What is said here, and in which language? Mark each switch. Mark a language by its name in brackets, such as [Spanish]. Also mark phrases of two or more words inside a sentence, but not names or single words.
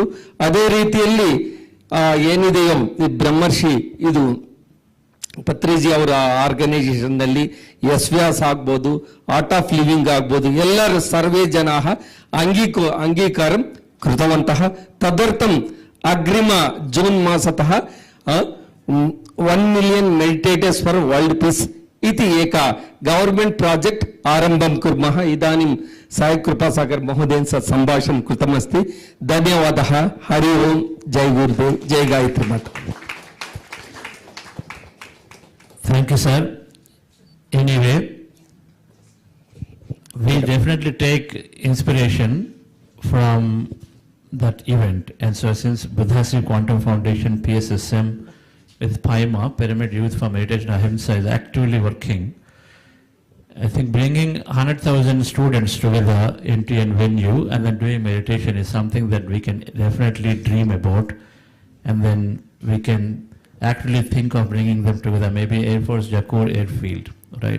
[Kannada] ಅದೇ ರೀತಿಯಲ್ಲಿ ಏನಿದೆಯೋ ಈ ಬ್ರಹ್ಮರ್ಷಿ ಇದು ಪತ್ರಿಜಿ ಅವರ ಆರ್ಗನೈಸೇಷನ್ ನಲ್ಲಿ ಎಸ್ವ್ಯಾಸ್ ಆಗ್ಬೋದು, ಆರ್ಟ್ ಆಫ್ ಲಿವಿಂಗ್ ಆಗ್ಬೋದು, ಎಲ್ಲರೂ [Sanskrit] सर्वे जनाः अङ्गीकारं कृतवन्तः. तदर्थं अग्रिम जून मासतः [English] 1 million meditators for world peace [Sanskrit] इति एका [English] government project [Sanskrit] आरंभं कुर्मः. इदानीं साई कृपासागर महोदयेन सह संभाषणं कृतमस्ति. धन्यवादः. हरि ओम. जय गुरुदेव. जय गायत्री माता. [English] Thank you, sir. Anyway, we definitely take inspiration from that event. And so since Buddhasri Quantum Foundation, PSSM, with PIMA, Pyramid Youth for Meditation Ahimsa, is actively working, I think bringing 100,000 students together into a venue and then doing meditation is something that we can definitely dream about, and then we can actually think of bringing them together, maybe Air Force Jakkur Airfield, right?